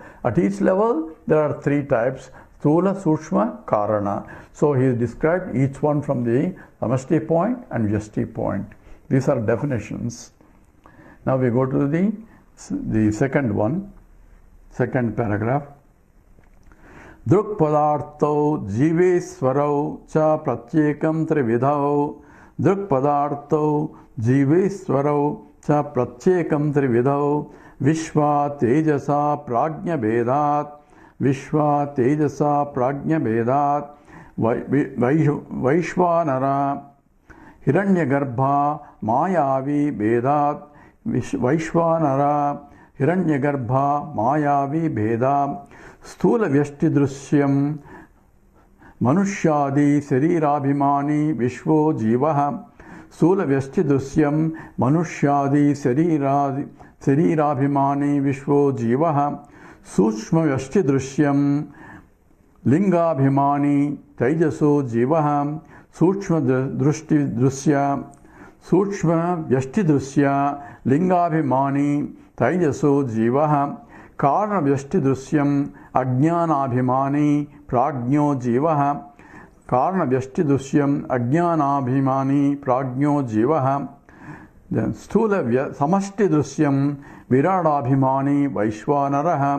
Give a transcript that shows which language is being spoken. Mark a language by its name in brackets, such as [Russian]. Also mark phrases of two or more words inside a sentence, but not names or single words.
[English] At each level, there are three types: [Sanskrit] Sthula, Sukshma, Karana. [English] So he has described each one from the Samashti point and Vyashti point. These are definitions. Now we go to the second one, second paragraph. [Sanskrit] Drukpadartau jiveswarau cha pratyekam trividhau. Drukpadartau jiveswarau cha pratyekam trividhau. Vishva tejasa prajna vedat. Vishva tejasa prajna vedat. Vaishvanara Hiranyagarbha Mayavi Vedat. Vaishvanara Hiranyagarbha Mayavi Vedat. Sthula Vyashti Drusyam Manushyadi Sarirabhimani Vishvo Jivaha. Sthula Vyashti Drusyam Manushyadi Sarirabhimani Vishvo Jivaha. Sushma Vyashti Drusyam Lingabhimani Taijaso Jivaha. Sushma Vyashti Drusya Lingabhimani Taijaso Jivaha. Karna Vyashti Drusyam Ajnanabhimani Prajno Jivaha. Karna Vyashti Drusyam Ajnanabhimani Prajno Jivaha. Then Sthula Samashti Drusyam Viradabhimani Vaishvanaraha.